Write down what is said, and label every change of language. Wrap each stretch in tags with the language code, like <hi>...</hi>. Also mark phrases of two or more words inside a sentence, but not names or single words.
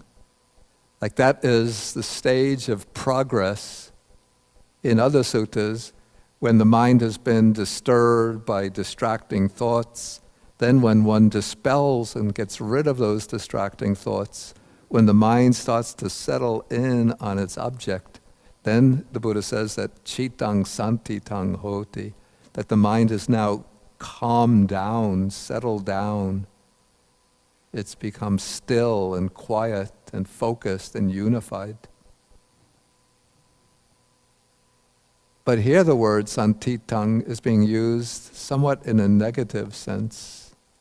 <en>Like that is the stage of progress in other suttas when the mind has been disturbed by distracting thoughts. Then when one dispels and gets rid of those distracting thoughts, when the mind starts to settle in on its object, then the Buddha says that</en> <pi>cittang santitang hoti,</pi> <en>that the mind is now calmed down, settled down. It's become still and quiet and focused and unified. But here the word santitang is being used somewhat in a negative sense.</en>